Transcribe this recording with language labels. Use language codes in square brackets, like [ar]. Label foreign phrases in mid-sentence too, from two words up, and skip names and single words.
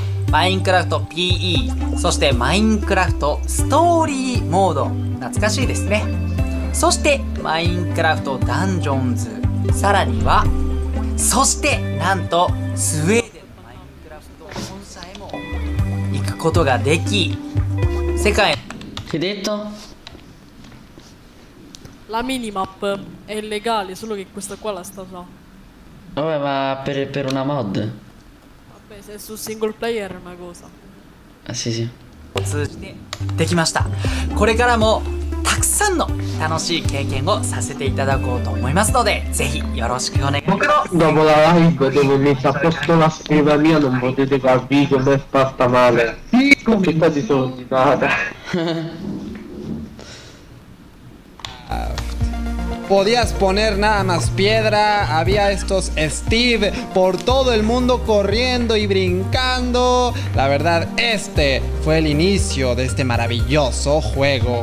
[ja] マインクラフト PE、 そしてマインクラフトストーリーモード、懐かしいですね。そしてマインクラフトダンジョンズ、さらにはそしてなんとスウェーデンのマインクラフト本社へも行くことができ、世界 [it] Che hai detto? La minimap è illegale, solo che questa qua la sta usando. Vabbè, ma per una mod? Vabbè, se è su [en] single player [it] è una cosa. Ah, sì, sì. [ja] 通じてできました。これからもたくさんの楽しい経験をさせていただこうと思いますので、ぜひよろしくお願いします。 [it] Dopo la live devo mettere a posto la scrivania, non potete capire come è fatta male. Che quasi sono nata. [es] Podías poner nada más piedra, había estos Steve por todo el mundo corriendo y brincando. La verdad, este fue el inicio de este maravilloso juego.